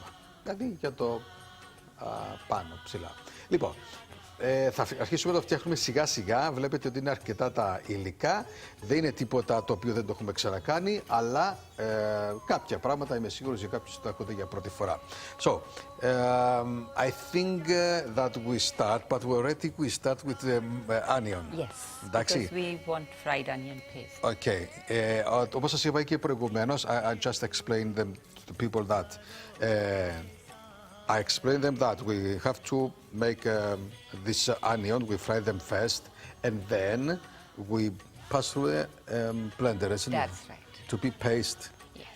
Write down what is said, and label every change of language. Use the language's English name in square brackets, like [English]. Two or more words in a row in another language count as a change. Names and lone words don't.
[Greek] Δηλαδή για το πάνω ψηλά. Λοιπόν, θα αρχίσουμε να το φτιάχνουμε σιγά σιγά. Βλέπετε ότι είναι αρκετά τα υλικά. Δεν είναι τίποτα το οποίο δεν το έχουμε ξανακάνει, αλλά κάποια πράγματα είμαι σίγουρος για κάποιους το ακούτε για πρώτη φορά. [English] So, I think that we start, but we start with the onion. Yes, [Greek] Εντάξει. [English] because we want fried onion paste. [Greek] Okay. Όπως σας είπα και προηγουμένως, [English] I just explained them to people that I explained them that we have to make this onion, we fry them first, and then we pass through a blender, isn't it? That's right. To be paste. Yes.